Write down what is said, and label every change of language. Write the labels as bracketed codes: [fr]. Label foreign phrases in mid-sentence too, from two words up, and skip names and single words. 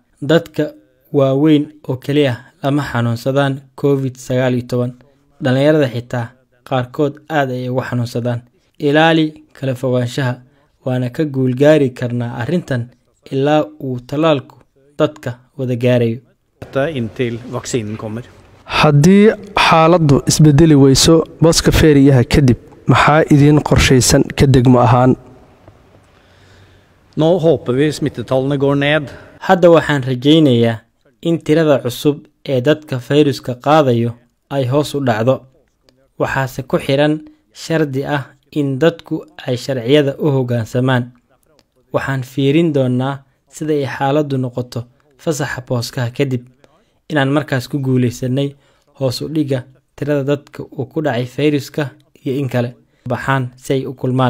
[so] dadka waaweyn oo kaliya lama xanuunsadaan COVID-19, dhalinyarada xitaa qaarkood aad ay ugu xanuunsadaan. ilaali kala fogaanshaha, waana ka guulgaari karnaa arrintan ilaa uu talaalku dadka wada gaarayo. [no] Inntil vaksinen kommer. [so] haddii xaaladdu isbedeli weyso booska feeriyaha kadib, maxaa idiin qorshaysan ka degmo ahaan? [no] Nå håper vi smittetallene går ned. [so] Hadda waxaan rajaynayaa in tirada cusub ee dadka fayruska qaadayo ay hoos u dhacdo. waxaase ku xiran shardi ah in dadku ay sharciyada u hoggaansamaan. waxaan fiirin doonaa sida ay xaaladdu noqoto fasaxa booskaha kadib, inaan markaas ku guuleysanay hoos u dhiga tirada dadka uu ku dhacay fayruska iyo in kale baxaan si ay u kulmaan.